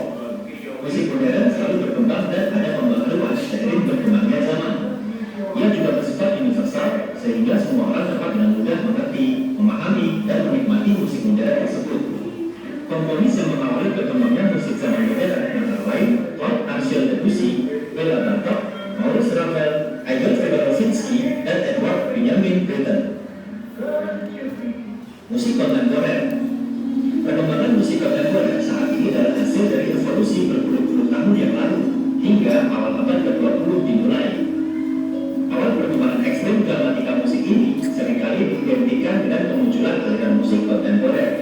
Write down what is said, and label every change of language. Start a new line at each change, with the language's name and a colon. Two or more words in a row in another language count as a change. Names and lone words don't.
Indonesian: Musik modern selalu berkembang dan ada pembaharuan seiring berkembangnya zaman. Ia juga bersifat universal, sehingga semua orang dapat dengan mudah mengerti, memahami, dan menikmati musik modern tersebut. Komponis yang mengawali berkembangnya musik zaman modern antara lain Claude Archel Debussy, Bela Bartok, Maurice Ravel, Igor Stravinsky, dan Edward Benjamin Britten. Musik kontemporer. Perkembangan musik kontemporer saat ini adalah hasil dari evolusi berpuluh-puluh tahun yang lalu hingga awal abad ke-20 dimulai. Awal perkembangan ekstrem dramatika musik ini seringkali diidentikan dengan kemunculan aliran musik kontemporer.